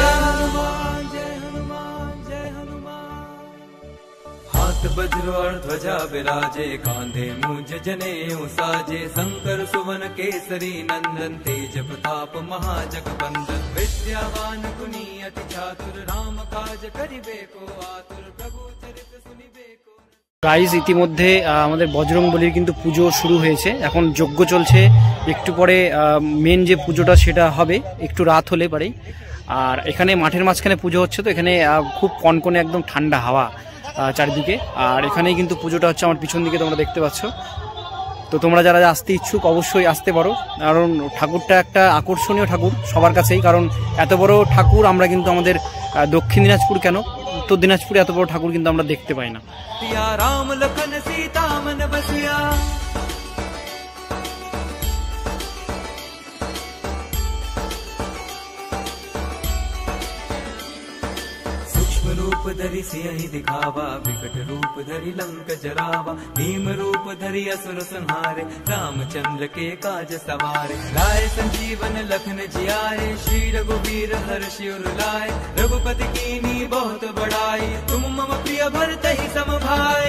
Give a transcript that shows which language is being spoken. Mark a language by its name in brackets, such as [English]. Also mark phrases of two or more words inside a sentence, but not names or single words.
[Hindi] हाथ वज्र और ध्वजा विराजे कांधे मूंज जनेऊ साजे शंकर सुवन केसरी नंदन तेज प्रताप महाजगबंदन विद्यावान गुणी अति चातुर राम काज करिबे को आतुर प्रभु चरित सुनिबे को। [Bangla] গাইস, ইতিমধ্যে আমাদের বজরংবলীর কিন্তু পুজো শুরু হয়েছে, এখন যজ্ঞ চলছে। একটু পরে মেন যে পুজোটা সেটা হবে একটু রাত হলে পরে। আর এখানে মাঠের মাঝখানে পুজো হচ্ছে, তো এখানে খুব কনকনে একদম ঠান্ডা হাওয়া চারিদিকে। আর এখানেই কিন্তু পুজোটা হচ্ছে, আমার পিছন দিকে তোমরা দেখতে পাচ্ছ। তো তোমরা যারা আসতে ইচ্ছুক অবশ্যই আসতে পারো, কারণ ঠাকুরটা একটা আকর্ষণীয় ঠাকুর সবার কাছেই। কারণ এত বড় ঠাকুর আমরা কিন্তু আমাদের দক্ষিণ দিনাজপুর কেন উত্তর দিনাজপুরে এত বড় ঠাকুর কিন্তু আমরা দেখতে পাই না। [Hindi] राम लखन सीता मन बसिया रूप धरि सियहि दिखावा विकट रूप धरि लंक जरावा भीम रूप धरि असुर संहारे रामचंद्र के काज सवारे लाए संजीवन लखन जियाए श्री रघुवीर हर्षि उर लाए रघुपति कीनी बहुत बड़ाई तुम मम प्रिय भरतहि सम भाई।